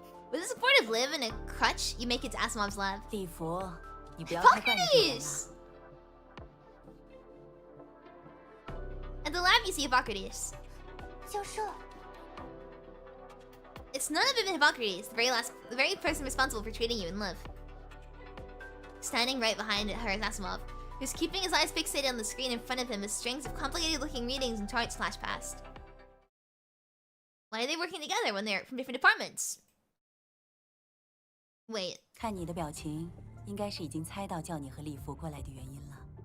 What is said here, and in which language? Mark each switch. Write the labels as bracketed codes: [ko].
[en] With the support of Liv and a crutch, you make it to Asimov's lab. [zh] 礼服，你不要太惯着别人了。 [en] At the lab, you see Hippocrates. [zh] 教授， [en] It's none other than Hippocrates, the very person responsible for treating you and Liv. Standing right behind her is Asimov, who's keeping his eyes fixated on the screen in front of him as strings of complicated-looking readings and charts flash past. Why are they working together when they're from different departments? Wait. [zh] 看你的表情，应该是已经猜到叫你和礼服过来的原因了。